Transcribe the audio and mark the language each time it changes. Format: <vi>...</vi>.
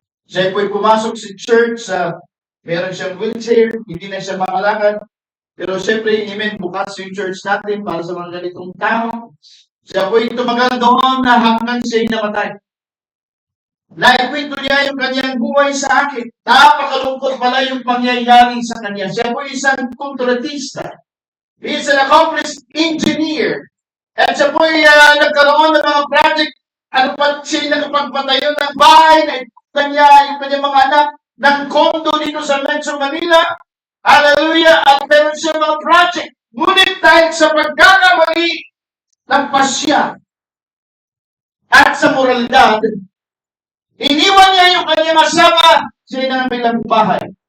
<tl>Siya po'y pumasok sa church, meron siyang wheelchair, hindi na siya makalakad. Pero siyempre, amen, bukas yung church natin para sa mga ganitong tao. Siya po'y tumagal doon na hanggang siya'y namatay. Naikwento niya yung kanyang buhay sa akin. Napakalungkot pala yung pangyayari sa kanya. Siya po'y isang kontratista.</tl> <en>He is an accomplished engineer.</en> <tl>At siya po'y nagkaroon ng mga project. Ano pa siya nakapagpatayo ng bahay na yung kanyang mga anak ng kondo dito sa Metro Manila. Hallelujah! At meron siya mga project. Ngunit dahil sa pagkakamali ng pasya at sa moralidad, iniwan niya yung kanyang asawa, siya na bilang bahay.</tl>